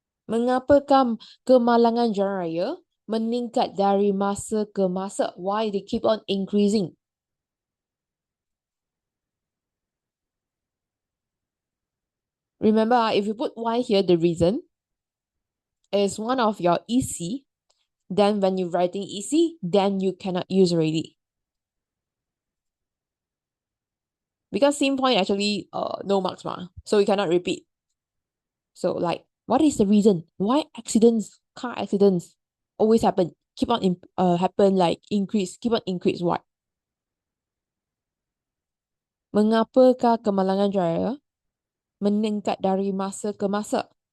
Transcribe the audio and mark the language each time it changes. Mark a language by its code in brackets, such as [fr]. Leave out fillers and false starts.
[ms] Mengapakah kemalangan jalan raya meningkat dari masa ke masa? [en] Why they keep on increasing? Remember, if you put why here, the reason is one of your EC. Then when you're writing EC, then you cannot use already. Because same point actually no marks ma. So you cannot repeat. So like, what is the reason? Why accidents, car accidents always happen? Keep on happen like increase, keep on increase. Why? [ms] Mengapakah kemalangan jaya meningkat dari masa ke masa?